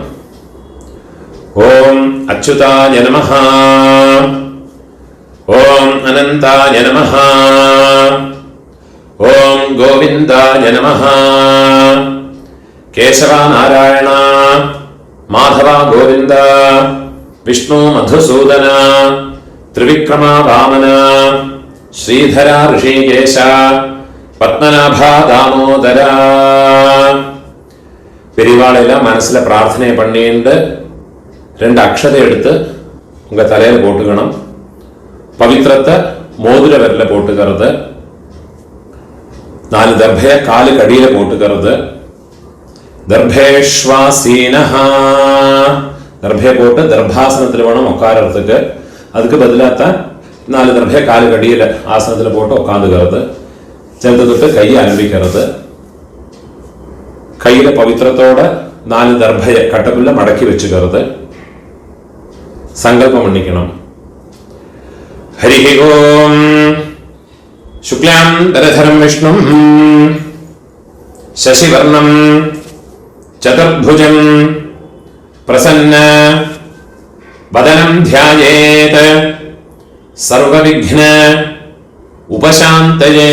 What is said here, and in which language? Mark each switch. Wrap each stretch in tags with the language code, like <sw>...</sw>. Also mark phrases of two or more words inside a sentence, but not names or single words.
<sa>ஓம் அச்சுதாய நமஹ, ஓம் அனந்தாய நமஹ, ஓம் கோவிந்தாய நமஹ, கேசவ நாராயண மாதவ கோவிந்த, விஷ்ணு மதுசூதன, ത്രിവിക്രമ വാമന, ശ്രീധര ഋഷികേശ, പത്മനാഭ ദാമോദര.</sa> <ta>பெரியவாளெல்லாம் மனசுல பிரார்த்தனை பண்ணிட்டு 2 அக்ஷதை எடுத்து உங்க தலையில போட்டுக்கணும். பவித்திரத்தை மோதிர விரல போட்டுக்கிறது. 4 தர்பய காலு கடியில போட்டுக்கிறது. தர்பேஷ்வாசீனஹ, தர்பய போட்டு தர்பாசனத்தில் வேணும் உட்காரத்துக்கு. அதுக்கு பதிலாக 4 தர்பய காலு கடியில ஆசனத்தில் போட்டு உட்காந்துக்கிறது.</ta> <ml>ചെറുത് തൊട്ട് കൈ ആരംഭിക്കുന്നത്. കൈയിലെ പവിത്രത്തോടെ 4 ദർഭയ കട്ടപ്പുല്ല മടക്കി വെച്ചുകരുത്. സങ്കല്പം മണ്ണിക്കണം.</ml> <sa>ഹരി ഓം ശുക്ലാംബരധരം വിഷ്ണു ശശിവർണം ചതുർഭുജം പ്രസന്ന വദനം ധ്യായേത് സർവവിഘ്ന ഉപശാന്തയേ.</sa>